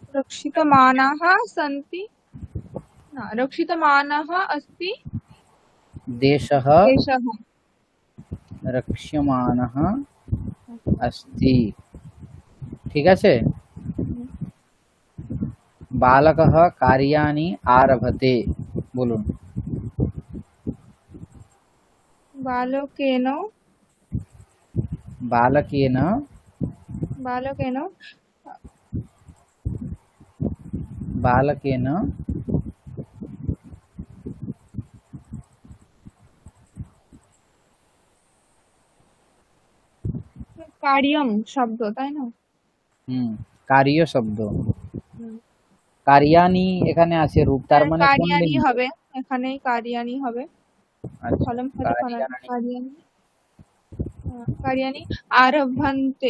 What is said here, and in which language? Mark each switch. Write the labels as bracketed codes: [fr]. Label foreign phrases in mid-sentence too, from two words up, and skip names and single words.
[sa] रक्षितमानः सन्ति। रक्षितमानः अस्ति देशः एषः। रक्ष्यमाणः अस्ति। [bn] ঠিক আছে? [sa] बालकः कार्याणि आरभते। বলুন। बालकेन बालकेन बालकेन बालकेन [bn] कार्यम শব্দ তাই না? কার্য শব্দ। হুম। কার্যানি এখানে আছে রূপ, তার মানে কোন কারিয়ানি লিঙ্গ? হবে, এখানেই কারিয়ানি হবে। আচ্ছা, কলম খালি করা কার্যানি। [sa] কারিয়ানি। কারিয়ানি আরভন্তে।